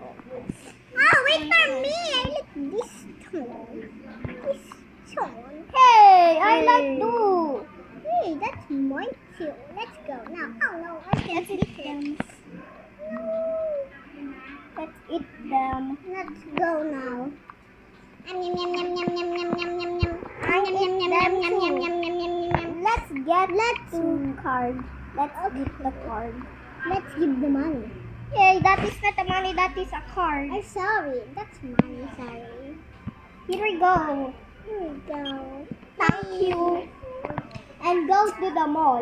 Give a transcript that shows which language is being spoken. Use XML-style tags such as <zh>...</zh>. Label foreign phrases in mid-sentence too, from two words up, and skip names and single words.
<en>Oh, wait for me. I like this tone. This tone. Hey, I like too. Hey, that's mine too. Let's go now. Oh no, I can't Let's eat eat it. them. No. Let's eat them. Let's go now. Yum yum yum yum yum yum yum yum yum yum. I Yum yum eat yum them yum yum too. yum yum yum yum yum. Let's get card. Let's get the card. Let's give the money. Hey, that is not the money. That is a card. I'm sorry, that's money. Sorry. Here we go. Here we go. Thank you. And go to the mall.</en>